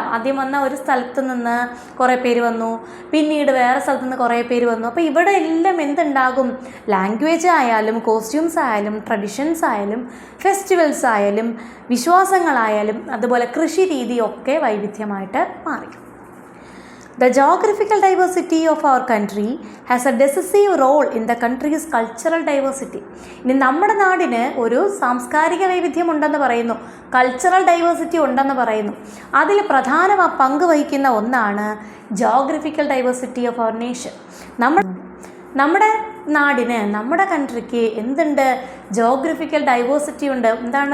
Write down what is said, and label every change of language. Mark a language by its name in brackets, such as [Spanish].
[Malayalam] ആദ്യം വന്ന ഒരു സ്ഥലത്ത് നിന്ന് കുറേ പേര് വന്നു, പിന്നീട് വേറെ സ്ഥലത്ത് നിന്ന് കുറേ പേര് വന്നു. അപ്പോൾ ഇവിടെ എല്ലാം എന്തുണ്ടാകും? ലാംഗ്വേജ് ആയാലും കോസ്റ്റ്യൂംസ് ആയാലും ട്രഡീഷൻസ് ആയാലും ഫെസ്റ്റിവൽസ് ആയാലും വിശ്വാസങ്ങളായാലും അതുപോലെ കൃഷി രീതിയൊക്കെ വൈവിധ്യമായിട്ട് മാറി. [English] The geographical diversity of our country has a decisive role in the country's cultural diversity. [Malayalam] ഇനി നമ്മുടെ നാടിന് ഒരു സാംസ്കാരിക വൈവിധ്യം ഉണ്ടെന്ന് പറയുന്നു, കൾച്ചറൽ ഡൈവേഴ്സിറ്റി ഉണ്ടെന്ന് പറയുന്നു. അതിൽ പ്രധാന പങ്ക് വഹിക്കുന്ന ഒന്നാണ് [English] Geographical diversity of our nation. [Malayalam] നമ്മുടെ നാടിന്, നമ്മുടെ കൺട്രിക്ക് എന്തുണ്ട്? ജോഗ്രഫിക്കൽ ഡൈവേഴ്സിറ്റി ഉണ്ട്. എന്താണ്?